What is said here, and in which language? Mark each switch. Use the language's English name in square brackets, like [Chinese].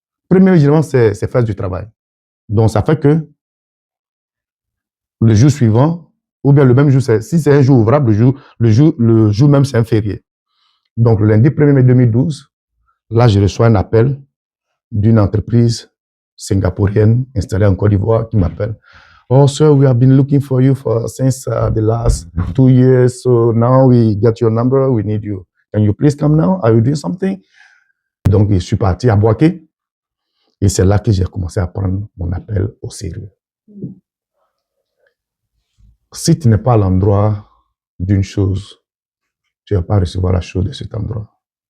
[French] 1er mai, généralement, c'est faire du travail. Donc, ça fait que le jour suivant, ou bien le même jour, si c'est un jour ouvrable, le jour même, c'est un férié. Donc, le lundi 1er mai 2012, là, je reçois un appel d'une entreprise singapourienne installée en Côte d'Ivoire qui m'appelle. [English] Oh, sir, we have been looking for you since the last 2 years. So now we get your number. We need you. Can you please come now? Are you doing something? [French] Donc, je suis parti à Boaké. Et c'est là que j'ai commencé à prendre mon appel au sérieux. Si tu n'es pas à l'endroit d'une chose, tu ne vas pas recevoir la chose de cet endroit.